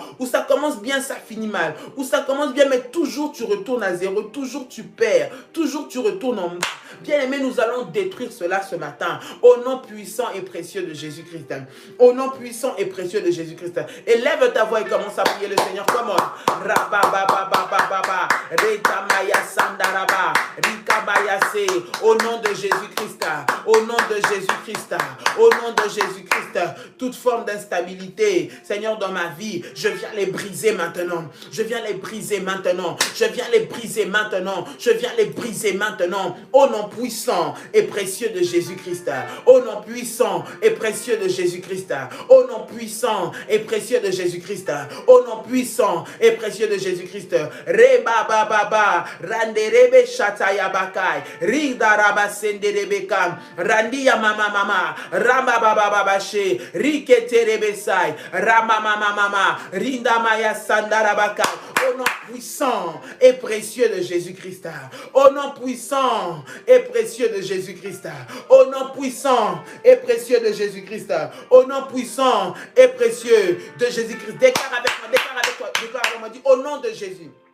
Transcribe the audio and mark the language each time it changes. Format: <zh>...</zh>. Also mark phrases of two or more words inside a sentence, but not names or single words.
<fr>Ou ça commence bien, ça finit mal. Ou ça commence bien, mais toujours tu retournes à zéro. Toujours tu perds. Toujours tu retournes en bas. Bien aimé, nous allons détruire cela ce matin. Au nom puissant et précieux de Jésus-Christ. Au nom puissant et précieux de Jésus-Christ. Élève ta voix et commence à prier le Seigneur. Comment? Rababababababa. Retamaya sandaraba. Rikabayase. Au nom de Jésus-Christ. Au nom de Jésus-Christ. Au nom de Jésus-Christ. Toute forme d'instabilité, Seigneur, dans ma vie, je viens les briser maintenant. Je viens les briser maintenant. Je viens les briser maintenant. Je viens les briser maintenant. Au nom puissant et précieux de Jésus-Christ. Au nom puissant et précieux de Jésus-Christ. Au nom puissant et précieux de Jésus-Christ. Au nom puissant et précieux de Jésus-Christ. Reba baba randerebe shataya bakai rida raba senderebeka randia mama mama rama baba babashe riketerebe sai rama mama mama rinda maya sandara bakai. Au nom puissant et précieux de Jésus-Christ. Au nom puissant et précieux de Jésus-Christ. Au nom puissant et précieux de Jésus-Christ. Au nom puissant et précieux de Jésus-Christ. Déclare avec moi, déclare avec moi. Dis au nom de Jésus.</fr>